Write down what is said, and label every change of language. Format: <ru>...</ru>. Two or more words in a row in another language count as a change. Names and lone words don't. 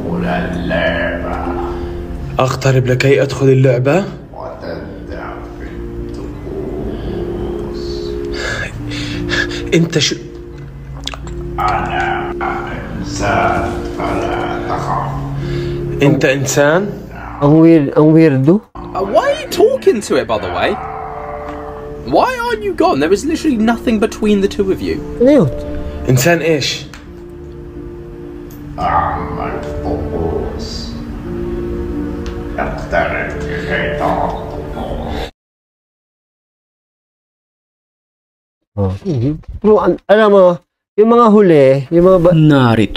<ar>أقترب لكي أدخل اللعبة. أنت شو؟ أنا إنسان فلا تخاف. أنت إنسان؟</ar> <tl>Ang weirdo.</tl> <en>Why are you talking to it, by the way? Why aren't you gone? There is literally nothing between the two of you.</en> <tl>Ano yun?</tl> <ar>إنسان إيش؟ Oh.</ar> <tl>Pero alam mo, yung mga huli, Narito</tl>